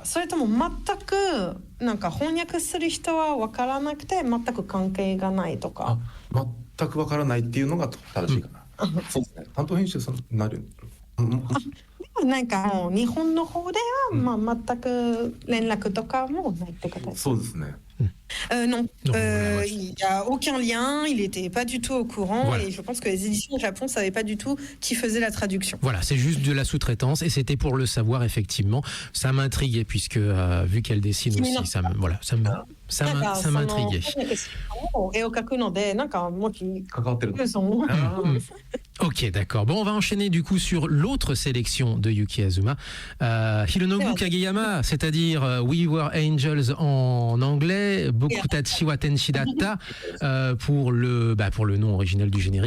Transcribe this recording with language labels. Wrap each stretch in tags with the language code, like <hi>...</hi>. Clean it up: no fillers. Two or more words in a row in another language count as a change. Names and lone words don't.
<ja>それとも全くなんか翻訳する人は分からなくて全く関係がないとか。全くわからないっていうのが正しいかな。そうですね。担当編集さんになる。なんかもう日本の方では全く連絡とかもないってことです。そうですね。</ja> <fr>Non, voilà, ouais. il n'y a aucun lien, il n'était pas du tout au courant Voilà. et je pense que les éditions au Japon ne savaient pas du tout qui faisait la traduction. Voilà, c'est juste de la sous-traitance et c'était pour le savoir effectivement. Ça m'intriguait puisque vu qu'elle dessine aussi, ça m'intriguait.</fr> <ja>絵を描くので、なんかもう関わってるの。</ja> <fr>Ok, d'accord. Bon, on va enchaîner du coup sur l'autre sélection de Yuki Azuma, Hironobu Kageyama, c'est-à-dire</fr> <en>We Were Angels</en> <fr>en anglais,</fr> <ja>僕たちは天使だった</ja> <fr>pour le nom original du générique.</fr>